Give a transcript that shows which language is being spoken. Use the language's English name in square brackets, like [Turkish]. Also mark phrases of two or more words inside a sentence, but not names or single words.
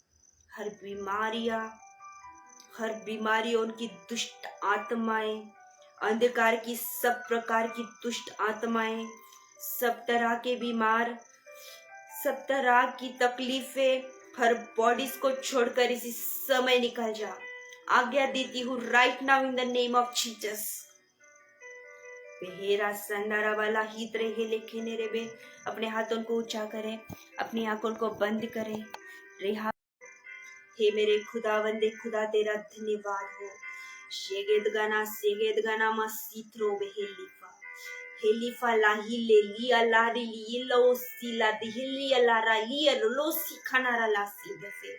[Hindi] हर बीमारी उनकी दुष्ट आत्माएं, अंधकार की सब प्रकार की दुष्ट आत्माएं, सब तरह के बीमार, सब तरह की तकलीफें, हर बॉडीज को छोड़कर इसी समय निकल जा। आज्ञा देती हूँ [English] right now in the name of Jesus. बेहेरा संदारा वाला हितरे हे लेखे नेरे बे, [Hindi] अपने हाथों को ऊंचा करें, अपनी आंखों को बंद करें। रेहा हे मेरे खुदावंदे खुदा, तेरा धन्यवाद हो। शेगेद गाना मसीत्रो बेहेलीफा हेलीफा लाही ले लिया लारी ली लो सीला दिहिलिया लारा लिया लो सी खानारा लासी दफे।